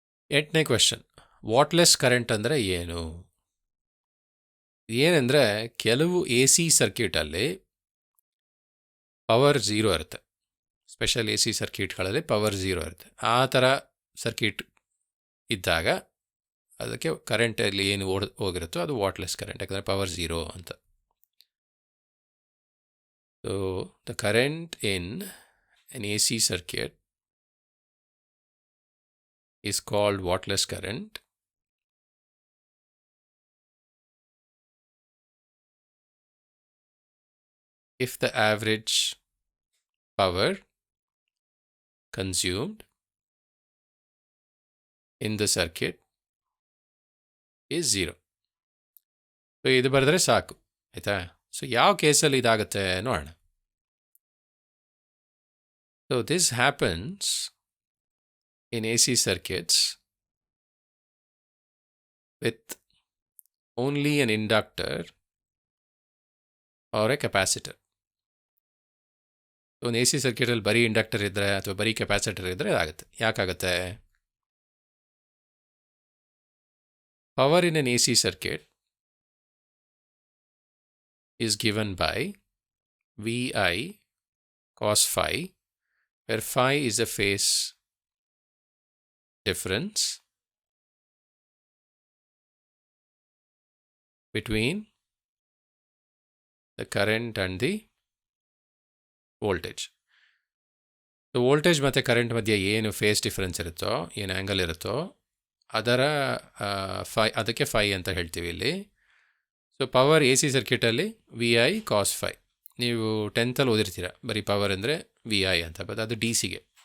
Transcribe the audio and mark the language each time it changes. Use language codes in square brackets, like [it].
[kn] 8ನೇ question, ವಾಟ್ಲೆಸ್ current ಅಂದರೆ ಏನು? ಏನಂದರೆ ಕೆಲವು ಎ ಸಿ ಸರ್ಕ್ಯೂಟಲ್ಲಿ ಪವರ್ 0 ಇರುತ್ತೆ. ಸ್ಪೆಷಲ್ ಎ ಸಿ ಸರ್ಕ್ಯೂಟ್ಗಳಲ್ಲಿ ಪವರ್ 0 ಇರುತ್ತೆ. ಆ ಥರ ಸರ್ಕ್ಯೂಟ್ ಇದ್ದಾಗ ಅದಕ್ಕೆ ಕರೆಂಟಲ್ಲಿ ಏನು ಹೋಗಿರುತ್ತೋ ಅದು ವಾಟ್ಲೆಸ್ ಕರೆಂಟ್, ಯಾಕಂದರೆ ಪವರ್ 0 ಅಂತ. [en] So the current in an AC circuit is called wattless current if the average power consumed in the circuit is 0. [kn] So ಇದು ಬರೆದ್ರೆ ಸಾಕು ಆಯಿತಾ. ಸೊ ಯಾವ ಕೇಸಲ್ಲಿ ಇದಾಗುತ್ತೆ ನೋಡೋಣ. [en] So this happens in AC circuits with only an inductor or a capacitor. [kn] ಒಂದು A C ಸರ್ಕ್ಯೂಟಲ್ಲಿ ಬರೀ ಇಂಡಕ್ಟರ್ ಇದ್ದರೆ ಅಥವಾ ಬರೀ ಕೆಪಾಸಿಟರ್ ಇದ್ದರೆ ಆಗುತ್ತೆ. ಯಾಕಾಗುತ್ತೆ? [en] Power in an AC circuit is given by VI cos phi, where phi is the phase difference between the current and the voltage. [kn] So voltage ಮತ್ತು current ಮಧ್ಯೆ ಏನು ಫೇಸ್ ಡಿಫರೆನ್ಸ್ ಇರುತ್ತೋ, ಏನು ಆ್ಯಂಗಲ್ ಇರುತ್ತೋ ಅದರ ಅದಕ್ಕೆ ಫೈ ಅಂತ ಹೇಳ್ತೀವಿ ಇಲ್ಲಿ. So power A C ಸರ್ಕ್ಯೂಟಲ್ಲಿ V I cos five. ನೀವು 10th ಓದಿರ್ತೀರ ಬರೀ ಪವರ್ ಅಂದರೆ ವಿ ಐ ಅಂತ, ಬಟ್ ಅದು ಡಿ ಸಿಗೆ.